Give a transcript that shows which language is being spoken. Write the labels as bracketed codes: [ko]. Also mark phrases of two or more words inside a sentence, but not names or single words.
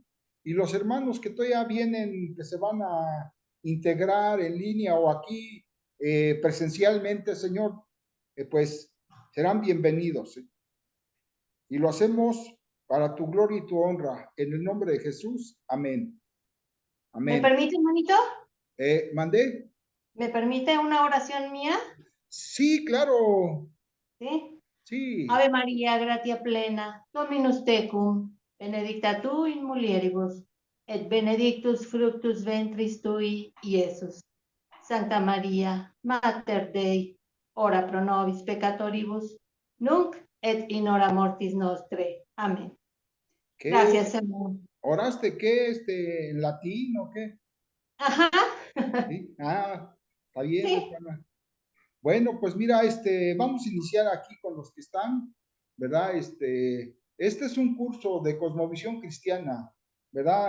[es] Y los hermanos que todavía vienen, que se van a integrar en línea o aquí presencialmente, Señor, pues serán bienvenidos. Y lo hacemos para tu gloria y tu honra. En el nombre de Jesús. Amén. ¿Me Amén. permite, hermanito? ¿Mandé? ¿Me permite una oración mía? Sí, claro. ¿Sí? Sí. [la] Ave María, gratia plena, Dominus tecum, benedicta tu in mulieribus, et benedictus fructus ventris tui, Iesus. Santa María, Mater Dei, ora pro nobis peccatoribus, nunc et in hora mortis nostre. [es] Amén. ¿Qué? Gracias, Señor. ¿Oraste qué? ¿En latín o qué? Ajá. ¿Sí? Ah, está bien, Sí. hermana. Bueno, pues mira, vamos a iniciar aquí con los que están, ¿verdad? Este es un curso de cosmovisión cristiana, ¿verdad?